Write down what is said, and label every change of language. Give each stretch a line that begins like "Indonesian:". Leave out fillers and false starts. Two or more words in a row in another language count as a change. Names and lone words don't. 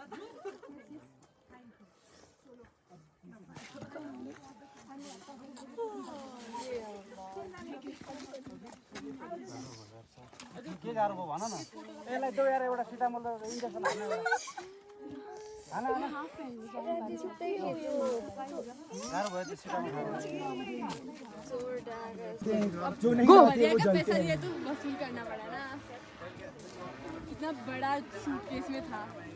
Nepali: के गाह्रो भयो भन न यसलाई त्यो यार एउटा सिटामल इन्जेक्सन हाल्नु एउटा हाना गाह्रो भयो त्यो सिटामल
Hindi: गो पैसा दिया तो वसूल करना पड़ा ना। कितना बड़ा सूटकेस में था।